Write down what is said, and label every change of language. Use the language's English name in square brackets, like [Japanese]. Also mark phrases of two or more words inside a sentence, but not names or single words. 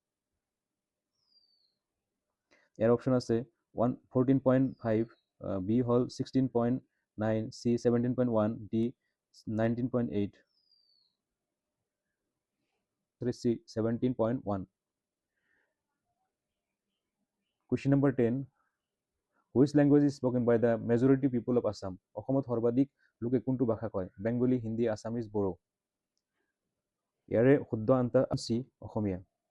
[Assamese] ইয়াৰ অপশ্যন আছে 14.5 বি হ'ল 16.9 চি 17.1 ডি 19.8 চি 17.1 [English] Question number 10 Which language is spoken by the majority people of Assam [Assamese] অসমত সৰ্বাধিক লোকে কোনটো ভাষা কয় বেংগলী হিন্দী আছামিজ বড়ো ইয়াৰে শুদ্ধ আনসাৰ চি অসমীয়া